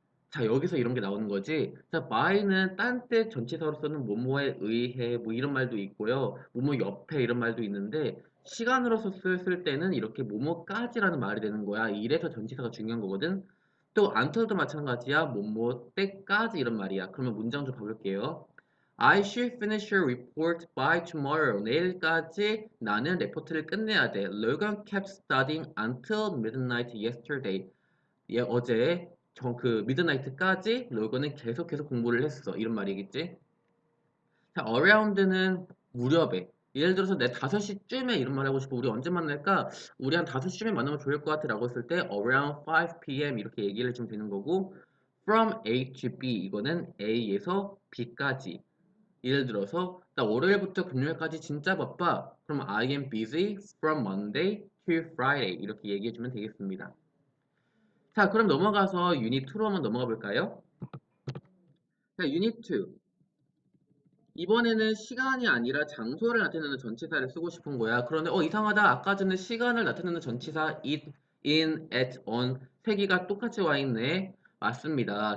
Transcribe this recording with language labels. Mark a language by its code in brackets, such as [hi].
[ko] 자, 여기서 이런 게 나오는 거지. 자, by는 딴 때 전치사로서는 뭐뭐에 의해 뭐 이런 말도 있고요. 뭐뭐 옆에 이런 말도 있는데 시간으로서 쓸 때는 이렇게 뭐뭐까지라는 말이 되는 거야. 이래서 전치사가 중요한 거거든. 또 until도 마찬가지야. 뭐뭐 때까지 이런 말이야. 그러면 문장 좀 봐볼게요. [en] I should finish your report by tomorrow. [ko] 내일까지 나는 레포트를 끝내야 돼. [en] Logan kept studying until midnight yesterday. [ko] 얘 어제 그 미드나이트까지 로건은 계속해서 공부를 했어. 이런 말이겠지? 자, around는 무렵에. 예를 들어서 내 5시쯤에 이런 말 하고 싶어. 우리 언제 만날까? 우리 한 5시쯤에 만나면 좋을 것 같아. 라고 했을 때 around 5 p.m. 이렇게 얘기를 해주면 되는 거고 from A to B 이거는 A에서 B까지. 예를 들어서 나 월요일부터 금요일까지 진짜 바빠. 그럼 [en] I am busy from Monday to Friday [ko] 이렇게 얘기해주면 되겠습니다. 자, 그럼 넘어가서 유닛 2로 한번 넘어가 볼까요? 자, 유닛 2. 이번에는 시간이 아니라 장소를 나타내는 전치사를 쓰고 싶은 거야. 그런데 이상하다. 아까 전에 시간을 나타내는 전치사 it, in, at, on 세 개가 똑같이 와 있네. 맞습니다.